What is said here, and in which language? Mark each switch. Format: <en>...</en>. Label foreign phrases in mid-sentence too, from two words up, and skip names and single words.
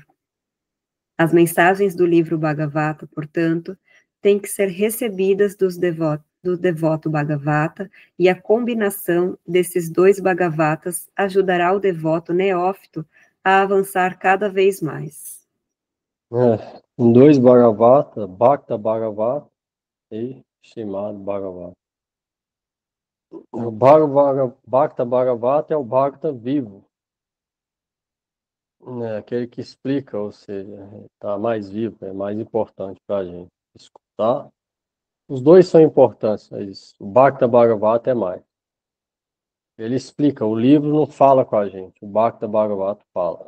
<pt>As mensagens do livro Bhagavata, portanto, têm que ser recebidas do devoto Bhagavata, e a combinação desses dois Bhagavatas ajudará o devoto neófito a avançar cada vez mais. Dois Bhagavata, Bhakta Bhagavata e Srimad Bhagavata. O Bhakta Bhagavata é o Bhakta vivo, aquele que explica, ou seja, está mais vivo, é mais importante para a gente escutar. Os dois são importantes, mas o Bhakta Bhagavata é mais. Ele explica, o livro não fala com a gente, o Bhakta Bhagavata fala.</pt>